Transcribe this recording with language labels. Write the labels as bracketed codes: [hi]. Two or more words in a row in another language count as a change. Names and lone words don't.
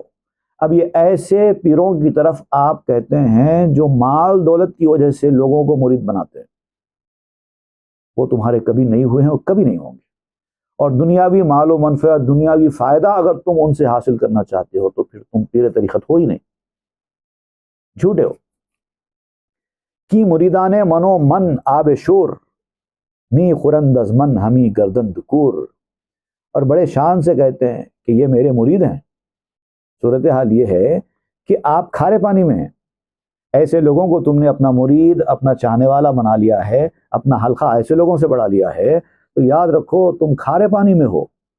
[ur] اب یہ ایسے پیروں کی طرف آپ کہتے ہیں جو مال دولت کی وجہ سے لوگوں کو مرید بناتے ہیں، وہ تمہارے کبھی نہیں ہوئے ہیں اور کبھی نہیں ہوں گے۔ اور دنیاوی مال و منفعت، دنیاوی فائدہ اگر تم ان سے حاصل کرنا چاہتے ہو تو پھر تم پیر طریقت ہو ہی نہیں، جھوٹے ہو۔ [fa] کی مریدان منو من آب شور، نی خورند از من ہمی گردن دکور۔ [ur] اور بڑے شان سے کہتے ہیں کہ یہ میرے مرید ہیں۔ صورتحال یہ ہے کہ آپ کھارے پانی میں ہیں، ایسے لوگوں کو تم نے اپنا مرید، اپنا چاہنے والا بنا لیا ہے، اپنا حلقہ ایسے لوگوں سے بڑھا لیا ہے، تو یاد رکھو تم کھارے پانی میں ہو۔